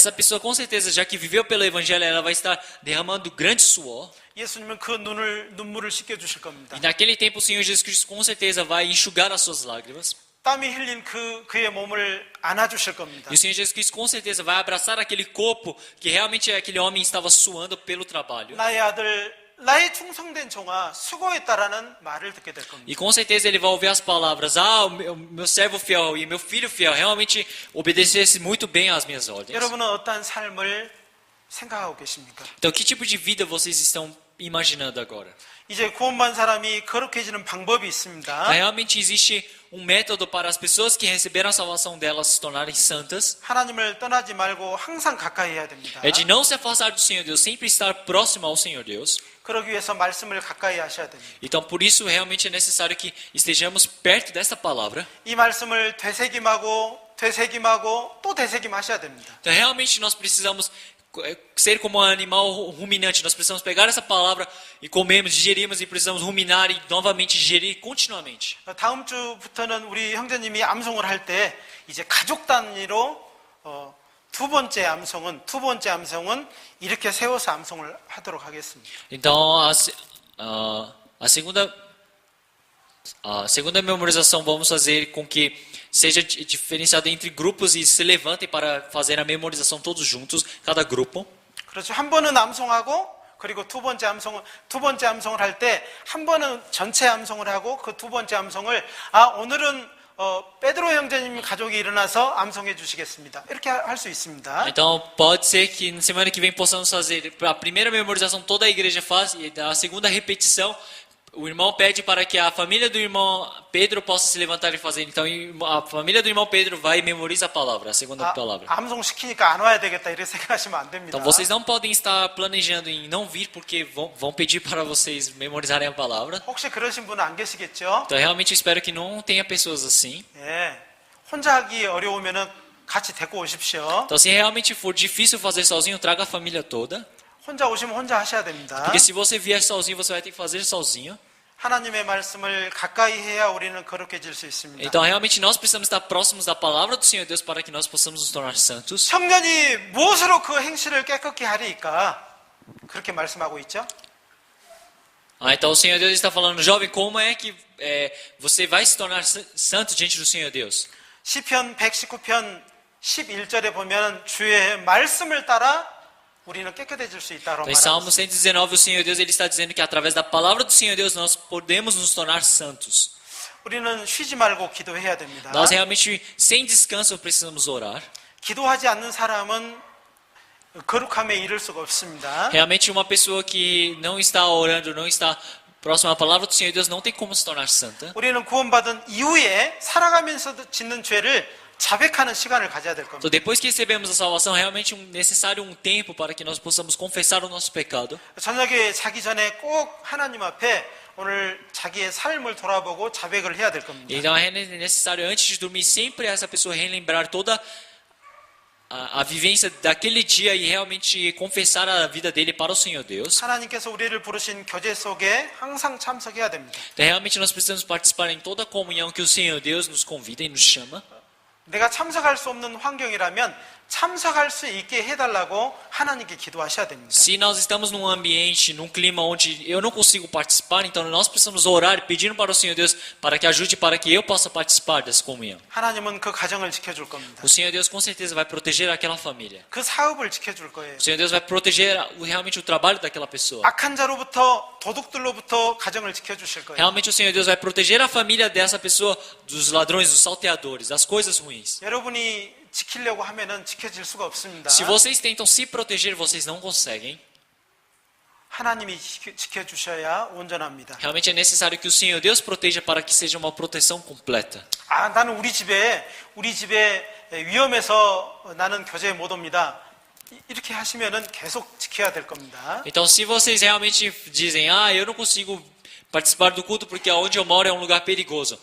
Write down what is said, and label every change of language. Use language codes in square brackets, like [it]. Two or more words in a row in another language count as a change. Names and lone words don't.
[pt] Essa pessoa com certeza, já que viveu pelo Evangelho, ela vai estar derramando grande suor. [ko] 예수님은 그 눈물을 씻겨 주실 겁니다. [pt] E naquele tempo o Senhor Jesus Cristo com certeza vai enxugar as suas lágrimas. [ko] 땀이 흘린 그의 몸을 안아주실 겁니다. [pt] E o Senhor Jesus Cristo com certeza vai abraçar aquele corpo que realmente aquele homem estava suando pelo trabalho. [ko] 나의 아들, 나의 충성된 종아 수고했다라는 말을 듣게 될 겁니다. [pt] E com certeza ele vai ouvir as palavras: ah, o meu servo fiel e meu filho fiel realmente obedecesse muito bem às minhas ordens. [ko] 여러분은 어떠한 삶을 생각하고 계십니까? [pt] Então, que tipo de vida vocês estão imaginando agora? [ko] 이제 구원받은 사람이 거룩해지는 방법이 있습니다. [pt] Realmente existe um método para as pessoas que receberam a salvação delas se tornarem santas. [ko] 하나님을 떠나지 말고 항상 가까이 해야 됩니다. [pt] É de não se afastar do Senhor Deus, sempre estar próximo ao Senhor Deus. [ko] 그러기 위해서 말씀을 가까이 하셔야 됩니다. [pt] Então, por isso, realmente é necessário que estejamos perto dessa palavra. [ko] 이 말씀을 되새김하고 또 되새김하셔야 됩니다. [pt] Então, realmente, nós precisamos ser como um animal ruminante. Nós precisamos pegar essa palavra e comermos, digerirmos e precisamos ruminar e novamente digerir continuamente. [ko] 다음 주부터는 우리 형제님이 암송을 할 때 이제 가족 단위로 두 번째 암송은 이렇게 세워서 암송을 하도록 하겠습니다. [pt] Então, a segunda memorização vamos fazer com que seja diferenciado entre grupos e se levantem para fazer a memorização todos juntos, cada grupo. [ko] 그렇죠. 한 번은 암송하고 그리고 두 번째 암송을 할 때 한 번은 전체 암송을 하고 그 두 번째 암송을 오늘은 베드로 형제님 가족이 일어나서 암송해 주시겠습니다. 이렇게 할 수 있습니다. [pt] Então pode ser que na semana que vem possamos fazer a primeira memorização toda a igreja faz e a segunda repetição o irmão pede para que a família do irmão Pedro possa se levantar e fazer. Então a família do irmão Pedro vai e memoriza a palavra, a segunda palavra. [ko] 암송 시키니까 안 와야 되겠다 이렇게 생각하시면 안 됩니다. [pt] Então vocês não podem estar planejando em não vir porque vão pedir para vocês memorizarem a palavra. [ko] 혹시 그러신 분은 안 계시겠죠? [pt] Então realmente eu espero que não tenha pessoas assim. [ko] 예. 혼자 하기 어려우면은 같이 데리고 오십시오. [pt] Então se realmente for difícil fazer sozinho, traga a família toda. [ko] 혼자 오시면 혼자 하셔야 됩니다. [pt] Porque se você vier sozinho, você vai ter que fazer sozinho. [ko] 하나님의 말씀을 가까이 해야 우리는 거룩해질 수 있습니다. [pt] Então realmente nós precisamos estar próximos da palavra do Senhor Deus para que nós possamos nos tornar santos. [ko] 청년이 무엇으로 그 행실을 깨끗게 하리까? 그렇게 말씀하고 있죠? [pt] Então o Senhor Deus está falando, jovem, como é que você vai se tornar santo diante do Senhor Deus? [ko] 시편 119편 11절에 보면 주의 말씀을 따라 우리는 깨끗해질 수 있다고 [pt] Então, em Salmo [ko] 말합니다. [pt] 119, o Senhor Deus ele está dizendo que através da palavra do Senhor Deus nós podemos nos tornar santos. [ko] 우리는 쉬지 말고 기도해야 됩니다. [pt] Nós realmente, sem descanso, precisamos orar. [ko] 기도하지 않는 사람은 거룩함에 이를 수가 없습니다. [pt] Realmente, uma pessoa que não está orando, não está próxima à palavra do Senhor Deus, não tem como se tornar santa. [ko] 우리는 구원받은 이후에 살아가면서 짓는 죄를 자백하는 시간을 가져야 될 겁니다. [pt] Então, depois que recebemos a salvação, realmente necessário um tempo para que nós possamos confessar o nosso pecado. [ko] 저녁에 자기 전에 꼭 하나님 앞에 오늘 자기의 삶을 돌아보고 자백을 해야 될 겁니다. [pt] Então é necessário antes de dormir sempre essa pessoa relembrar toda a vivência daquele dia e realmente confessar a vida dele para o Senhor Deus. [ko] 하나님께서 우리를 부르신 교제 속에 항상 참석해야 됩니다. [pt] Então realmente nós precisamos participar em toda a comunhão que o Senhor Deus nos convida e nos chama. [ko] 내가 참석할 수 없는 환경이라면 참석할 수 있게 해달라고 하나님께 기도하셔야 됩니다. [pt] Se nós estamos num ambiente, num clima onde eu não consigo participar, então nós precisamos orar pedindo para o Senhor Deus para que ajude para que eu possa participar dessa comunhão. [ko] 하나님은 그 가정을 지켜줄 겁니다. [pt] O Senhor Deus com certeza vai proteger aquela família. [ko] 그 사업을 지켜줄 거예요. [pt] O Senhor Deus vai proteger realmente o trabalho daquela pessoa. [ko] 악한 자로부터 도둑들로부터 가정을 지켜주실 거예요. [pt] Realmente o Senhor Deus vai proteger a família dessa pessoa dos ladrões, dos salteadores, das coisas ruins. [ko] 여러분이 지키려고 하면은 지켜질 수가 없습니다. [pt] Se vocês tentam se proteger, vocês não conseguem. [ko] 하나님이 지켜주셔야 온전합니다. [pt] Realmente é necessário que o Senhor Deus proteja para que seja uma proteção completa. [ko] 나는 우리 집에 위험해서 나는 교제에 못 옵니다. 이렇게 하시면은 계속 지켜야 될 겁니다. [pt] Então, se vocês realmente dizem, eu não consigo participar do culto porque onde eu moro é um lugar perigoso.